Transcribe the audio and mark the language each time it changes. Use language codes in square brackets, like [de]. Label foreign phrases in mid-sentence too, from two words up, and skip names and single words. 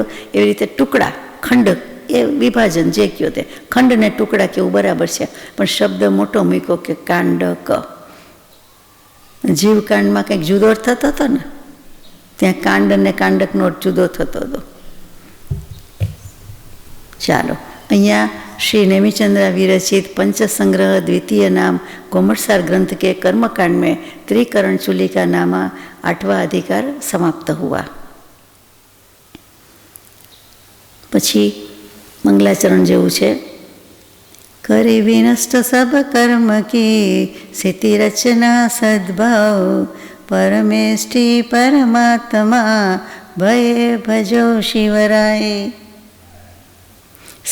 [gu] એવી રીતે ટુકડા, ખંડ, એ વિભાજન જે કહ્યો તે ખંડને ટુકડા કેવું બરાબર છે, પણ શબ્દ મોટો મૂક્યો કે કાંડક. જીવકાંડમાં કંઈક જુદો અર્થ થતો હતો ને, ત્યાં કાંડ અને કાંડકનો અર્થ જુદો થતો હતો. ચાલો, અહીંયા શ્રી નેમિચંદ્ર વિરચિત [hi] पंचसंग्रह द्वितीय नाम कोमटसार ग्रंथ के कर्मकांड में त्रिकरण चूलिका नामा 8वां अधिकार समाप्त हुआ. [gu] પછી મંગલાચરણ જેવું છે. [hi] करी विनष्ट सब कर्म की स्थिति रचना सद्भाव परमेष्ठी परमात्मा भय भजो शिवराय.